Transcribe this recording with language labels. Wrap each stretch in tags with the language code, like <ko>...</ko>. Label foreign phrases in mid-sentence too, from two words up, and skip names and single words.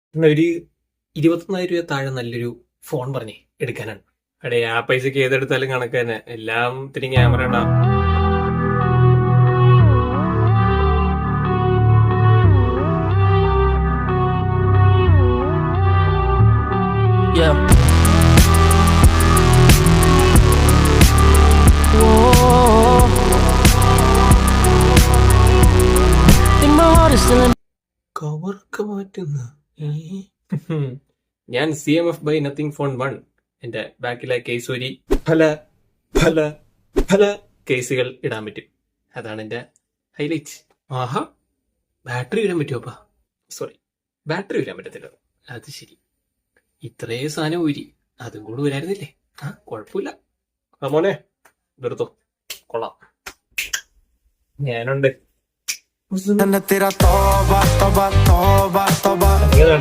<ml>ഒരു 21,000 രൂപ താഴെ നല്ലൊരു ഫോൺ പറഞ്ഞേ എടുക്കാനാണ്. അടേ ആ പൈസക്ക് ഏതെടുത്താലും കണക്ക് തന്നെ, എല്ലാം ഇത്തിരി ക്യാമറ ഉണ്ടാവും.</ml> <en>Yeah. Whoa. In my heart is still in.</en> <ml>കവർക്ക് മാറ്റുന്ന ഞാൻ CMF ബൈ നത്തിങ് ഫോൺ 1. എന്റെ ബാക്കിലെ കേസ് വരി പല പല പല കേസുകൾ ഇടാൻ പറ്റും. അതാണ് എന്റെ ഹൈലൈറ്റ്. ആഹാ, ബാറ്ററി ഇടാൻ പറ്റുമോപ്പാ? സോറി, ബാറ്ററി ഇടാൻ പറ്റത്തില്ല. അത് ശരി, ഇത്രേ സാധനം ഊരി അതും കൂടെ വരായിരുന്നില്ലേ? ആ, കുഴപ്പമില്ല. ആ മോനെ, ഇതെടുത്തോ, കൊള്ളാം, ഞാനുണ്ട്.</ml> <hi>तेरा तौबा तौबा तौबा तौबा</hi> <ml>ഇങ്ങനെ</ml>